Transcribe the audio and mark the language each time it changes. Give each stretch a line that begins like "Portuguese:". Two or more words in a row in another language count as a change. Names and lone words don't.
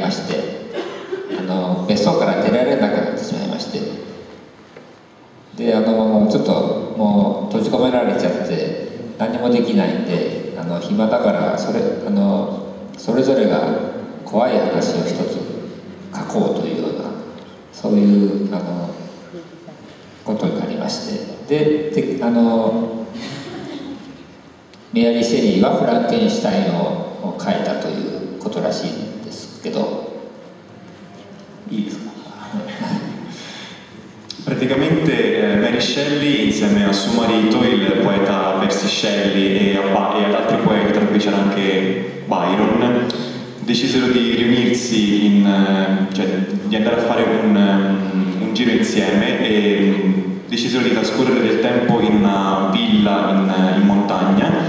Japanese: まして、別荘から出られなくなってしまいまして、でちょっともう閉じ込められちゃって何もできないんで暇だからそれぞれが怖い話を一つ書こうというようなそういうことになりまして、でメアリー・シェリーはフランケンシュタインを書いたということらしいんですけど、いいですか
Italian: Praticamente Mary Shelley insieme a suo marito, il poeta Percy Shelley, e ad altri poeti, tra cui c'era anche Byron, decisero di riunirsi, cioè di andare a fare un giro insieme e decisero di trascorrere del tempo in una villa in montagna.